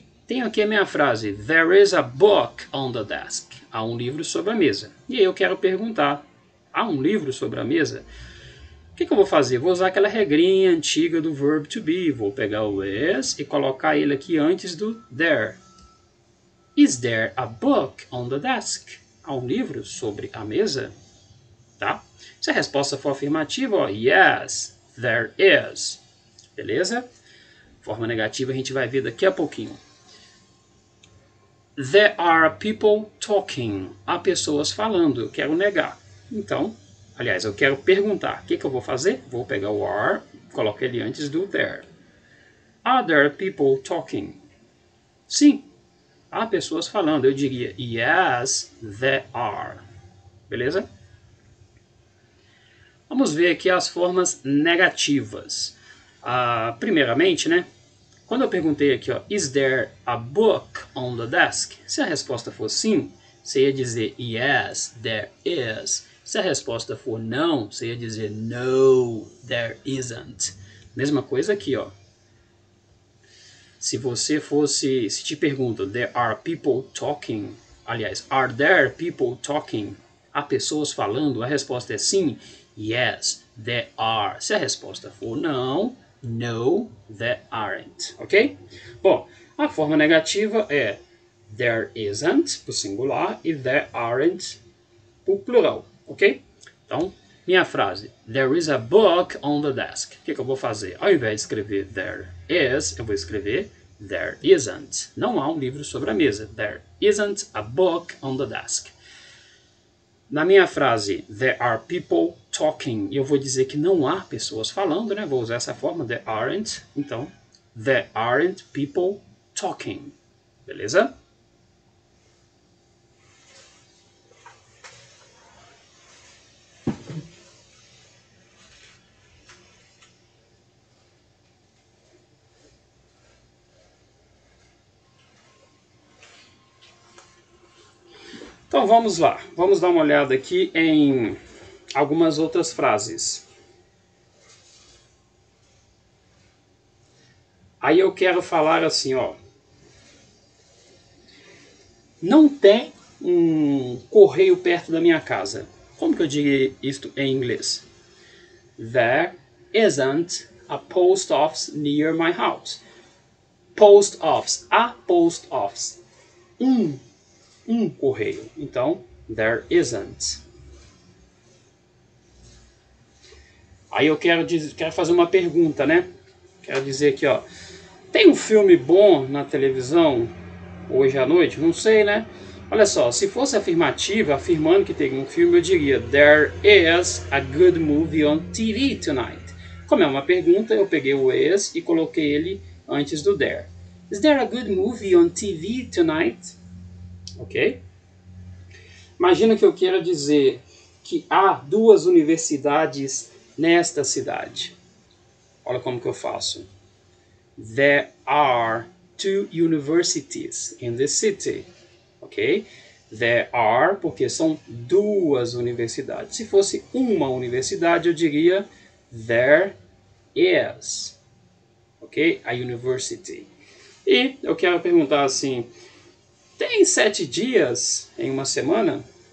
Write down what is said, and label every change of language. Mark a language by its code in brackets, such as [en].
[pt] Tenho aqui a minha frase, [en] there is a book on the desk. [pt] Há um livro sobre a mesa. E aí eu quero perguntar, há um livro sobre a mesa? O que eu vou fazer? Vou usar aquela regrinha antiga do verb to be. Vou pegar o is e colocar ele aqui antes do there. [en] Is there a book on the desk? [pt] Há um livro sobre a mesa? Tá? Se a resposta for afirmativa, ó, [en] yes, there is. [pt] Beleza? Forma negativa a gente vai ver daqui a pouquinho. [en] There are people talking. [pt] Há pessoas falando. Eu quero negar. Então, aliás, eu quero perguntar. O que eu vou fazer? Vou pegar o are, coloco ele antes do there. [en] Are there people talking? [pt] Sim. Há pessoas falando. Eu diria [en] yes, there are. [pt] Beleza? Vamos ver aqui as formas negativas. Primeiramente, né? Quando eu perguntei aqui, ó, [en] is there a book on the desk? [pt] Se a resposta for sim, você ia dizer [en] yes, there is. [pt] Se a resposta for não, você ia dizer [en] no, there isn't. [pt] Mesma coisa aqui, ó. Se te perguntam, [en] there are people talking, [pt] aliás, [en] are there people talking? [pt] Há pessoas falando? A resposta é sim, [en] yes, there are. [pt] Se a resposta for não, [en] no, there aren't, [pt] ok? Bom, a forma negativa é [en] there isn't, [pt] para o singular, e [en] there aren't, [pt] para o plural, ok? Então, minha frase, [en] there is a book on the desk. [pt] O que eu vou fazer? Ao invés de escrever [en] there is, [pt] eu vou escrever [en] there isn't. [pt] Não há um livro sobre a mesa. [en] There isn't a book on the desk. [pt] Na minha frase, [en] there are people talking, [pt] eu vou dizer que não há pessoas falando, né? Vou usar essa forma, [en] there aren't. Então, there aren't people talking. [pt] Beleza? Então vamos lá, vamos dar uma olhada aqui em algumas outras frases. Aí eu quero falar assim, ó. Não tem um correio perto da minha casa. Como que eu diria isto em inglês? [en] There isn't a post office near my house. Post office, a post office. [pt] Um correio. Então, [en] there isn't. [pt] Aí eu quero fazer uma pergunta, né? Quero dizer aqui, ó. Tem um filme bom na televisão hoje à noite? Não sei, né? Olha só, se fosse afirmativa, afirmando que tem um filme, eu diria [en] there is a good movie on TV tonight. [pt] Como é uma pergunta, eu peguei o is e coloquei ele antes do there. [en] Is there a good movie on TV tonight? Ok? [pt] Imagina que eu queira dizer que há 2 universidades nesta cidade. Olha como que eu faço. [en] There are 2 universities in the city. Ok? There are, [pt] porque são 2 universidades. Se fosse uma universidade, eu diria [en] there is. [pt] Ok? [en] A university. [pt] E eu quero perguntar assim, tem 7 dias em uma semana?